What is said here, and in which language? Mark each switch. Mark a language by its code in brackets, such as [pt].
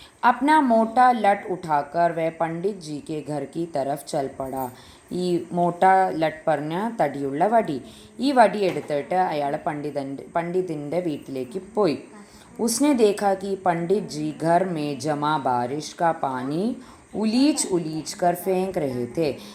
[hi] अपना मोटा लट उठाकर वह पंडित जी के घर की तरफ चल पड़ा. [ml] ഈ മോട്ട ലട്ട് പറഞ്ഞ തടിയുള്ള വടി, ഈ വടി എടുത്തിട്ട് അയാൾ പണ്ഡിതൻ്റെ വീട്ടിലേക്ക് പോയി. [hi] उसने देखा कि पंडित जी घर में जमा बारिश का पानी उलीच कर फेंक रहे थे.